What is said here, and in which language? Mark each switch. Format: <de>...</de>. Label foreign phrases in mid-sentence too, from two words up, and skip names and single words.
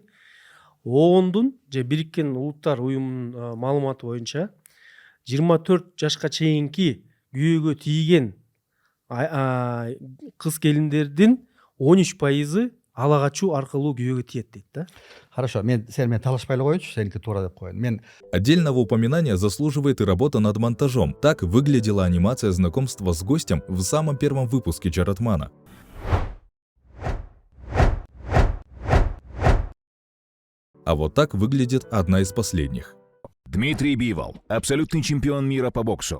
<ky>ООНдун же Бириккен Улуттар уюмунун маалыматы боюнча 24 жашка чейинки күйөөгө тийген кыз келиндердин 13% ала качуу аркылуу күйөөгө тиет дейт да. Хорошо, сен мен талашпай эле коеюнчу, сеники туура деп коеюн.</ky> <ru>Отдельного упоминания заслуживает и работа над монтажом. Так выглядела анимация знакомства с гостем в самом первом выпуске Джаратмана. А вот так выглядит одна из последних. Дмитрий Бивол, абсолютный чемпион мира по боксу.</ru>